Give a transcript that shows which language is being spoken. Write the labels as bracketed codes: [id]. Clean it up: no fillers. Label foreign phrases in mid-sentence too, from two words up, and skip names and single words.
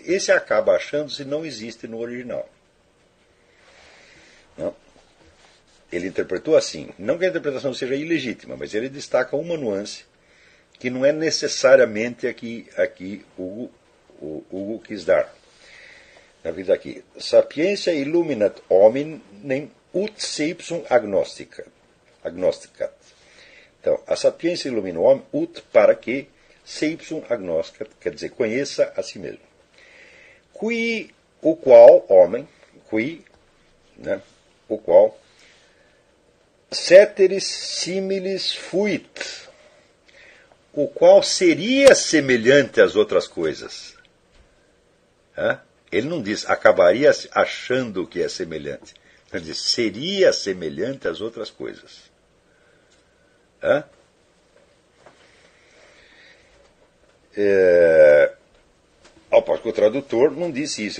[pt] Esse acaba achando-se não existe no original. Não? Ele interpretou assim. Não que a interpretação seja ilegítima, mas ele destaca uma nuance que não é necessariamente aqui Hugo quis dar. Na vida aqui. [la] Sapientia illuminat hominem ut seipsum agnosticat. [pt] Então, a sapiência ilumina o homem ut para que [la] seipsum agnosticat, [pt] quer dizer, conheça a si mesmo. O qual, homem, né, o qual, [la] ceteris similis fuit, [pt] o qual seria semelhante às outras coisas. Ele não diz acabaria achando que é semelhante. Ele diz seria semelhante às outras coisas. Ao passo que o tradutor não disse isso.